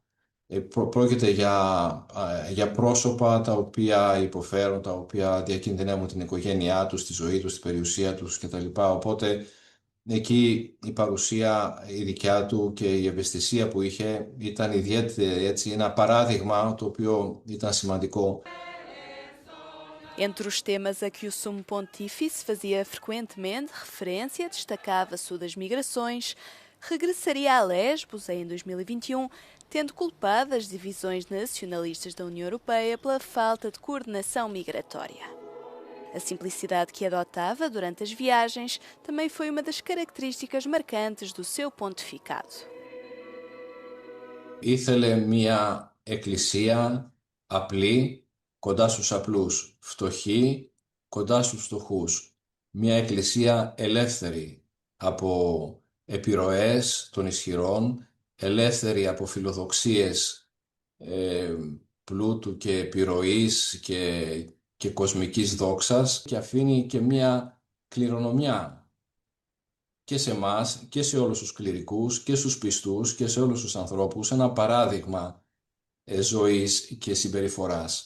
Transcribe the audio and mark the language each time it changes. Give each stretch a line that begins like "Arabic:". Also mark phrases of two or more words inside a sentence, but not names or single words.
Greek: Πρόκειται για πρόσωπα τα οποία υποφέρουν, τα οποία διακινδυνεύουν την οικογένειά τους, τη ζωή τους, την περιουσία τους κτλ. Οπότε εκεί η παρουσία η δικιά του και η ευαισθησία που είχε ήταν ιδιαίτερη, έτσι, ένα παράδειγμα το οποίο ήταν σημαντικό.
Portuguese: Entre os temas a que o Sumo Pontífice fazia frequentemente referência, destacava-se o das migrações, regressaria a Lesbos em 2021, tendo culpado as divisões nacionalistas da União Europeia pela falta de coordenação migratória. A simplicidade que adotava durante as viagens também foi uma das características marcantes do seu pontificado.
Greek: Ήθελε μια εκκλησία απλή, κοντά στους απλούς, φτωχοί, κοντά στους φτωχούς. Μια εκκλησία ελεύθερη από επιρροές των ισχυρών, ελεύθερη από φιλοδοξίες πλούτου και επιρροής και κοσμικής δόξας, και αφήνει και μια κληρονομιά και σε εμάς και σε όλους τους κληρικούς και στους πιστούς και σε όλους τους ανθρώπους, ένα παράδειγμα ζωής και συμπεριφοράς.